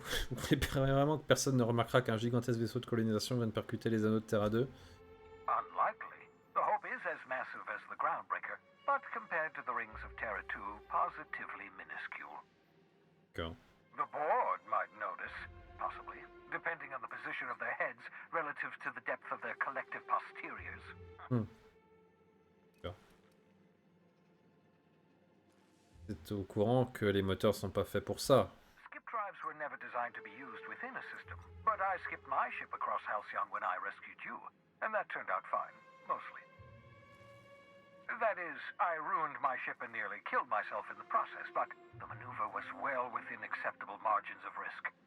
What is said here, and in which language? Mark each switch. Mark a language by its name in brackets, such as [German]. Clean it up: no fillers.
[French] Vous préparez vraiment que personne ne remarquera qu'un gigantesque vaisseau de colonisation vient de percuter les anneaux de Terra 2? [English] Unlikely. The Hope is as massive as the Groundbreaker, but compared to the rings of Terra 2, positively minuscule. [French] D'accord. [English] The board might notice, possibly, depending on the position of their heads relative to the depth of their collective posteriors. [French] D'accord. Vous êtes au courant que les moteurs sont pas faits pour ça? [English] Skip drives were never designed to be used within a system, but I skipped my ship across Halcyon when I rescued you, and that turned out fine, mostly. That is, I ruined my ship and nearly killed myself in the process, but the maneuver was well within acceptable margins of risk.